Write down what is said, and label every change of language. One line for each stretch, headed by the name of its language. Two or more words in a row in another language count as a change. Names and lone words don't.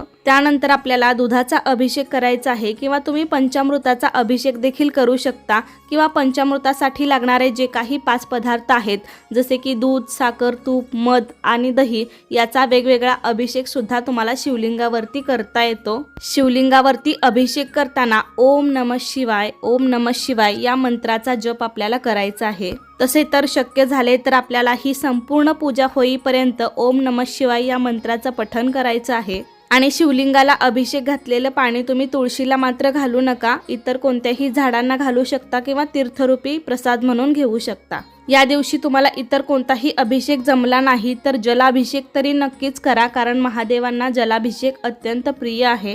Marathi: त्यानंतर आपल्याला दुधाचा अभिषेक करायचा आहे किंवा तुम्ही पंचामृताचा अभिषेक देखील करू शकता, किंवा पंचामृतासाठी लागणारे जे काही 5 पदार्थ आहेत जसे की दूध, साखर, तूप, मध आणि दही याचा वेगवेगळा अभिषेक सुद्धा तुम्हाला शिवलिंगावरती करता येतो. शिवलिंगावरती अभिषेक करताना
Sanskrit: ओम नमः शिवाय, ओम नमः शिवाय
Marathi: या मंत्राचा जप आपल्याला करायचा आहे. तसे तर शक्य झाले तर आपल्याला ही संपूर्ण पूजा होईपर्यंत
Sanskrit: ओम नमः शिवाय
Marathi: या मंत्राचं पठण करायचं आहे. आणि शिवलिंगाला अभिषेक घातलेलं पाणी तुम्ही तुळशीला मात्र घालू नका, इतर कोणत्याही झाडांना घालू शकता किंवा तीर्थरूपी प्रसाद म्हणून घेऊ शकता. या दिवशी तुम्हाला इतर कोणताही अभिषेक जमला नाही तर जलाभिषेक तरी नक्कीच करा, कारण महादेवांना जलाभिषेक अत्यंत प्रिय आहे.